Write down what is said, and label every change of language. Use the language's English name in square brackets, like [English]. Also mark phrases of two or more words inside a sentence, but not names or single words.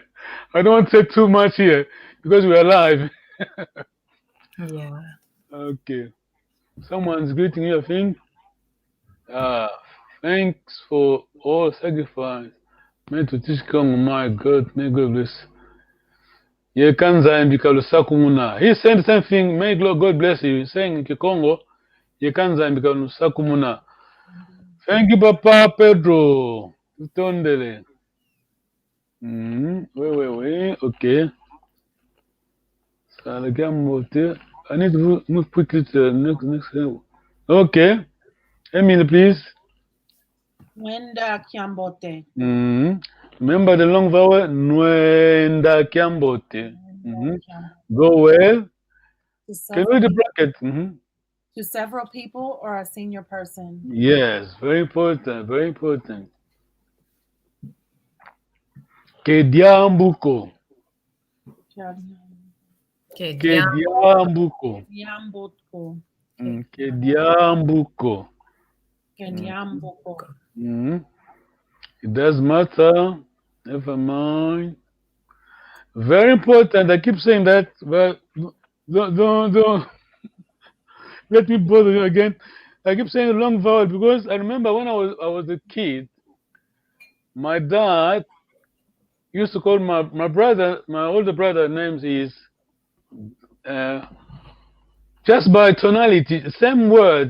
[English] I don't want to say too much here because we're live. Yeah. Okay. Someone's greeting you, I think. Thanks for all sacrifice made to teach Congo. My God, may God bless. [Kongo] Ye kanza mbika lusaku muna. [English] He said the same thing. May God bless you. He's saying in Kikongo, [Kongo] ye kanza mbika lusaku muna. [English] Thank you, Papa Pedro. Tutondele. Wait. Okay. So I need to move quickly to the next level. Okay. Emily, please. [Kongo] Wenda Kiambote. [English] Remember the long vowel. [Kongo] Nwenda Kiambote. [English] Go well. Can you read the bracket? To several people or a senior person? Yes, very important, very important. Kediambuko. Kediambuko. Kiambotko. Kediambuko. Kenyambuko. It does matter. Never mind. Very important. I keep saying that, but don't let me bother you again. I keep saying the long vowel because I remember when I was a kid, my dad used to call my brother, my older brother, names is just by tonality, same word.